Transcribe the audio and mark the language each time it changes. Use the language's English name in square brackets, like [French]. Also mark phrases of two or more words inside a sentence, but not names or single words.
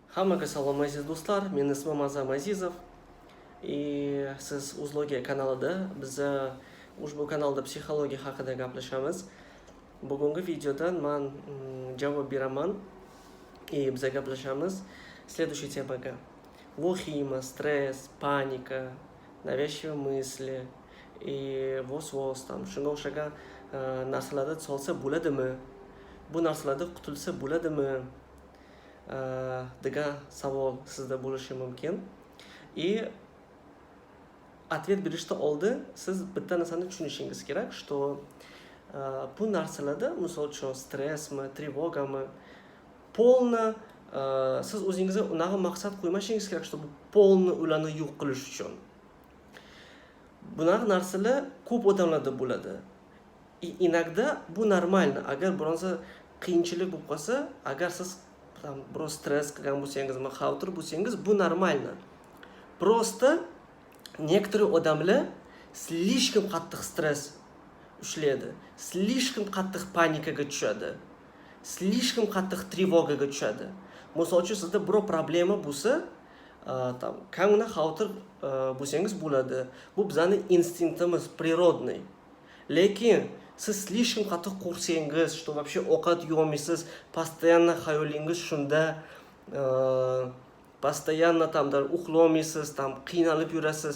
[Uzbek] Hammaga salom aziz do'stlar, men ismim Azam Azizov. Siz Uzlogiya kanalida, biz ushbu kanalda psixologiya haqida gaplashamiz. Bugungi videoda men javob beraman biz gaplashamiz следующей temaga. Вахима, [Russian] стресс, паника, навязчивые мысли и [Uzbek] vos-vos tam shunga o'xshagan narsalarda solsa bo'ladimi? Bu narsalardan qutulsa bo'ladimi? degan savol sizda bo'lishi mumkin. Ответ berishdan oldin siz bitta narsani tushunishingiz kerak, что bu narsalarda, misol uchun stressmi, trevogami, polni siz o'zingizga unaqa maqsad qo'ymashingiz kerak, что polni ularni yo'q qilish uchun. Bunaqa narsalar ko'p odamlarda bo'ladi. Inogda bu normalno. Agar bironsa qiyinchilik bo'lib qolsa, agar siz biroz stress qilgan bo'lsangiz, xavotir bo'lsangiz, bu normalno. [Russian] Просто некоторые [Uzbek] odamlar слишком qattiq stress ushlaydi, слишком qattiq panikaga tushadi, слишком qattiq trevogaga tushadi. Misol uchun sizda biror problema bo'lsa, kamgina xavotir bo'lsangiz bo'ladi. Bu bizning instinktimiz, природный. Lekin siz слишком qattiq qo'rqsangiz, что вообще ovqat yeyolmaysiz, постоянно xayolingiz shunda, постоянно uxlolmaysiz, qiynalib yurasiz.